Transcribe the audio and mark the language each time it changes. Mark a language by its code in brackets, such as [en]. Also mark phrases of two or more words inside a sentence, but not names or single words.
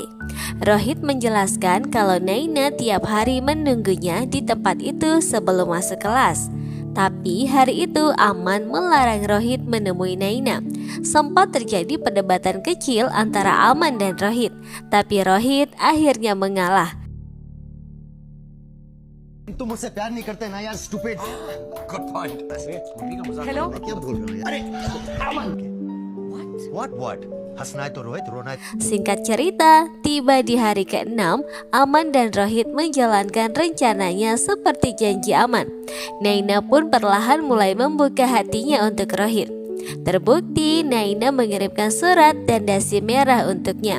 [id] Rohit menjelaskan kalau Naina tiap hari menunggunya di tempat itu sebelum masuk kelas. Tapi hari itu Aman melarang Rohit menemui Naina. Sempat terjadi perdebatan kecil antara Aman dan Rohit, tapi Rohit akhirnya mengalah. [hi] तुम मुझसे प्यार नहीं करते ना यार स्टूपिड [en] good point [hi] मम्मी का मजाक हेलो क्या बोल रहे हो यार अरे अमन व्हाट हंसना है तो रोहित रोना है [id] Singkat cerita, tiba di hari ke-6, Aman dan Rohit menjalankan rencananya seperti janji Aman. Naina pun perlahan mulai membuka hatinya untuk Rohit. Terbukti Naina mengirimkan surat dan dasi merah untuknya.